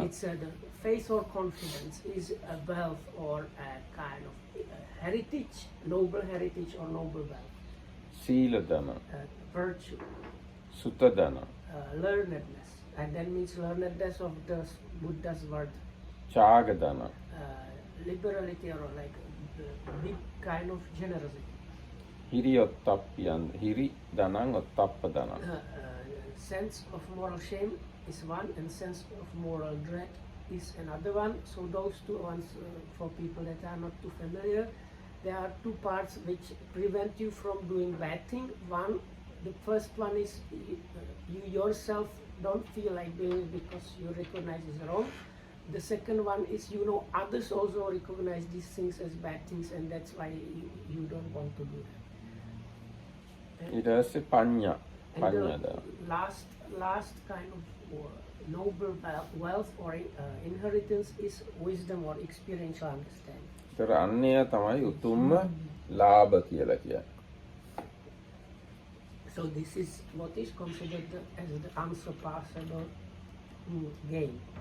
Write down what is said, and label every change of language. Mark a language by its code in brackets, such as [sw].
[en] It's the faith or confidence is a wealth or a kind of heritage, noble heritage or noble wealth. [si] සීල ධන. [en] Virtue. [si] සුත ධන. [en] Learnedness, and that means learnedness of the Buddha's word. [si] චාග ධන. [en] Liberality or like big kind of generosity. [si] හිරියොත්තප්පියන් හිරි ධනං ඔත්තප්ප ධන. [en] Sense of moral shame is one, and sense of moral dread is another one. So those two ones for people that are not too familiar, there are two parts which prevent you from doing bad thing. One, the first one is you yourself don't feel like doing it because you recognize it's wrong. The second one is others also recognize these things as bad things, and that's why you don't want to do that. [si] ඊට පස්සේ පඤ්ඤා [en] And the last kind of noble wealth or inheritance is wisdom or experiential understanding. [si] ඒතර අන්නේය තමයි උතුම්ම ලාභ කියලා කියන්නේ. [en] So this is what is considered as the unsurpassable gain.